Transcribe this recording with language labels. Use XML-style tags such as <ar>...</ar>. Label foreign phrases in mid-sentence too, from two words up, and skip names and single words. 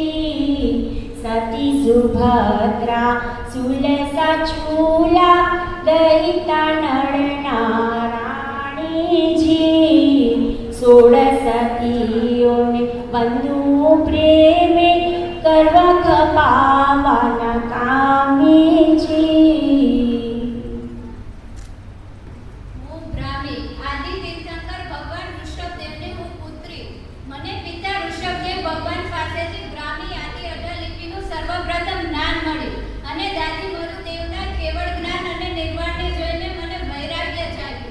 <gu>સતી સુભદ્રા સુલસા ચૂલા દયિતા નલના રાની જી। 16 સતીઓને બંધુ પ્રેમે કરવા ખપાવાના કામે જી। હું બ્રાહ્મી આદિ તીર્થંકર ભગવાન ઋષભદેવને હું પુત્રી। મને પિતા ઋષભદેવ ભગવાન પાસેથી બ્રાહ્મી આદિ 18 લિપિનું સર્વપ્રથમ જ્ઞાન મળ્યું અને દાદી મરુદેવના કેવળ જ્ઞાન અને નિર્વાણને જોઈને મને વૈરાગ્ય જાગ્યું।</gu>